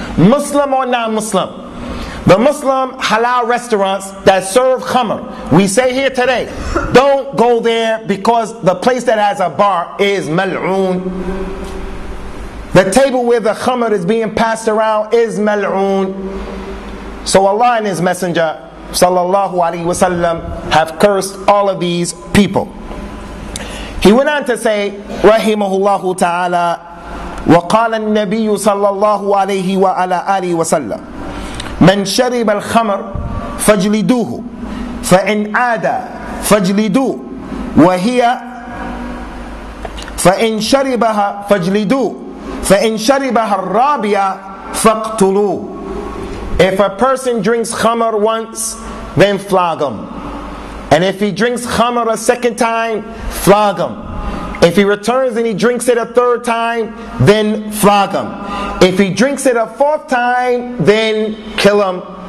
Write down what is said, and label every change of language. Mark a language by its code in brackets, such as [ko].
[en] Muslim or non-Muslim. The Muslim halal restaurants that serve khamr, we say here today, don't go there because the place that has a bar is mal'oon. The table where the khamr is being passed around is mal'oon. So Allah and His Messenger sallallahu alaihi wasallam have cursed all of these people. He went on to say, [ar] rahimahullahu ta'ala, وقال النبي صلى الله عليه وعلى آله وسلم من شرب الخمر فاجلدوه فإن عاد فاجلدوه وهي فإن شربها فاجلدوه فإن شربها الرابعة فاقتلوه. [en] If a person drinks khamr once, then flog him. And if he drinks khamr a second time, flog him. If he returns and he drinks it a third time, then flog him. If he drinks it a fourth time, then kill him.